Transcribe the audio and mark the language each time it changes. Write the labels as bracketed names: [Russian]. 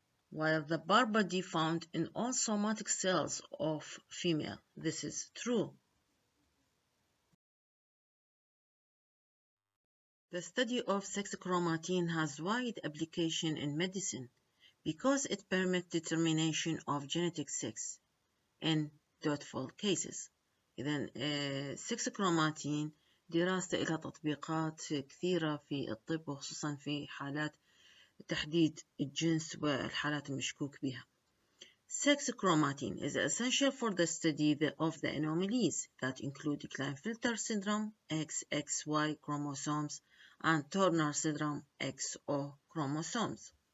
[English] While the bar body found in all somatic cells of female. This is true. The study of sex chromatin has wide application in medicine because it permits determination of genetic sex in doubtful cases. [Arabic] إذن sex chromatin دراسته لها تطبيقات كثيرة في الطب وخصوصا في حالات تحديد الجنس والحالات المشكوك بها. [English] Sex chromatin is essential for the study of the anomalies that include Klinefelter syndrome, XXY chromosomes, and Turner syndrome, XO chromosomes.